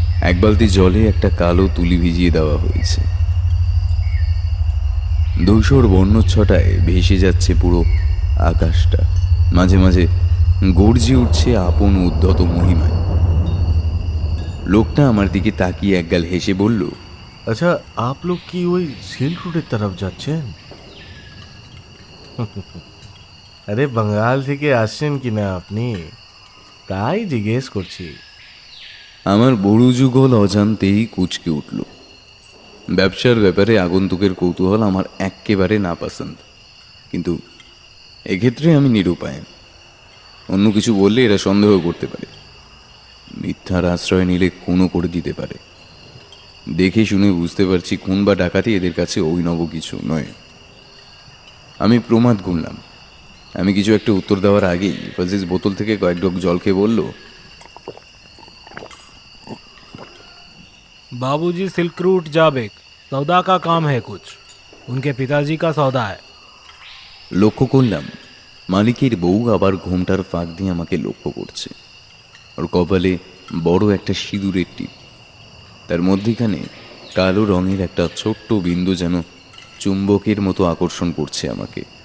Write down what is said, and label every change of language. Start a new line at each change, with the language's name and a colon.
Bangla: এক বালতি জলে একটা কালো তুলি ভিজিয়ে দেওয়া হয়েছে। ধূসর বর্ণচ্ছটায় ভেসে যাচ্ছে পুরো আকাশটা, মাঝে মাঝে গর্জে উঠছে আপন উদ্ধত মহিমায়। লোকটা আমার দিকে তাকিয়ে একগাল হেসে বলল,
Hindi: अच्छा आप लोग की वही सिल्क रूटेর तरफ
Bangla: যাচ্ছেন? আরে বাঙ্গাল থেকে আসছেন কিনা আপনি, তাই জিজ্ঞেস করছি। আমার বড় যুগল অজান্তেই কুচকে উঠল। ব্যবসার ব্যাপারে আগন্তুকের কৌতূহল আমার এক্কেবারে নাপসন্দ, কিন্তু এক্ষেত্রে আমি নিরুপায়। অন্য কিছু বললে এরা সন্দেহ করতে পারে, মিথ্যার আশ্রয় নিলে খুনও করে দিতে পারে। দেখে শুনে বুঝতে পারছি খুন বা ডাকাতি এদের কাছে অভিনব কিছু নয়। আমি প্রমাদ গুনলাম। আমি কিছু একটা উত্তর দেওয়ার আগেই ফজিজ বোতল থেকে কয়েক ঢোক জল খেয়ে বলল,
Hindi: बाबूजी सिल्क रूट जाबेक सौदा का काम है कुछ, उनके पिताजी का सौदा है।
Bangla: লক্ষ্য করলাম মালিকের বউ আবার ঘোমটার ফাঁক দিয়ে আমাকে লক্ষ্য করছে। ওর কপালে বড় একটা সিঁদুরের টিপ, তার মধ্যিখানে কালো রঙের একটা ছোট্ট বিন্দু যেন চুম্বকের মতো আকর্ষণ করছে আমাকে।